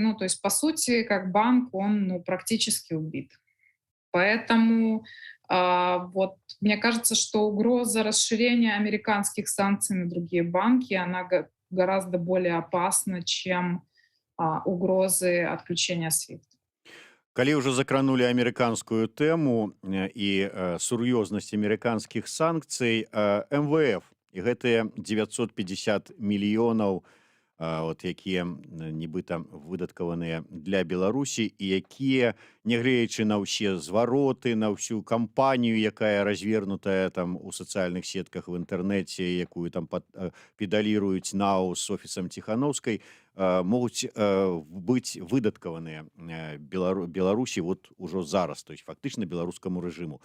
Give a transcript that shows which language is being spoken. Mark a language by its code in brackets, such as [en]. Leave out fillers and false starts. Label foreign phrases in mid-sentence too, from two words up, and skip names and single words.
[ru] То есть, по сути, как банк, он практически убит. Поэтому мне кажется, что угроза расширения американских санкций на другие банки, она гораздо более опасна, чем угрозы отключения SWIFT. [be] Калі ўжо закранули амерыканскую тэму і сур'ёзнасць амерыканскіх санкцый, МВФ і гэтыя 950 мільёнаў, якія нібыта выдаткаваныя для Беларусі, і якія, нягледзячы на ўсе звароты, на ўсю кампанію, якая развернутая там у сацыяльных сетках в інтэрнэце, якую там педаліруюць НАУ з офісам Ціханаўскай, могуць быць выдаткаваныя Беларусі вот ужо зараз, [ru] то есть [be] фактычна беларускаму рэжыму.